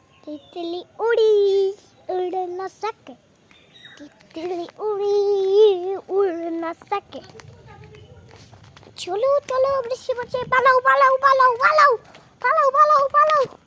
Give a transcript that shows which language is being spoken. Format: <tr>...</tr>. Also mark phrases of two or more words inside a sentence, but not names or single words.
<hi>तितली उड़ी उड़ न सके, तितली उड़ी उड़ न सके। चलो चलो</hi> <bn>বৃষ্টি পড়ছে, পালাও পালাও পালাও পালাও পালাও পালাও পালাও।</bn>